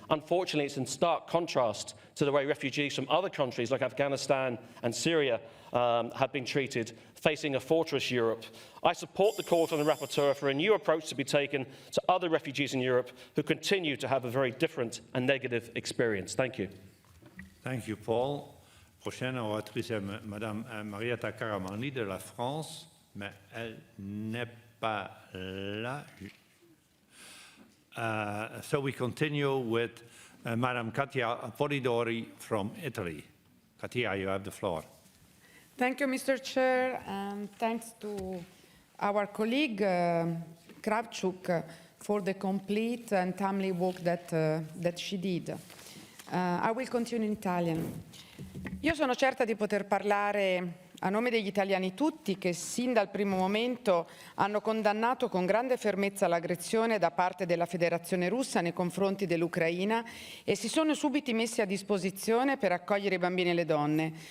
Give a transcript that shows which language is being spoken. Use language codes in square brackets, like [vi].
[en] Unfortunately, it's in stark contrast to the way refugees from other countries like Afghanistan and Syria have been treated, facing a fortress Europe. I support the call from the rapporteur for a new approach to be taken to other refugees in Europe who continue to have a very different and negative experience. Thank you. Thank you, Paul. [fr] Prochaine oratrice est Madame Marietta Caramanli de la France, mais elle n'est pas là. [en] So we continue with Madame Katia Polidori from Italy. Katia, you have the floor. Thank you, Mr. Chair, and thanks to our colleague Kravchuk for the complete and timely work that she did. I will continue in Italian. [it] Io sono certa di poter parlare a nome degli italiani tutti che sin dal primo momento hanno condannato con grande fermezza l'aggressione da parte della Federazione Russa nei confronti dell'Ucraina e si sono subito messi a disposizione per accogliere i bambini e le donne.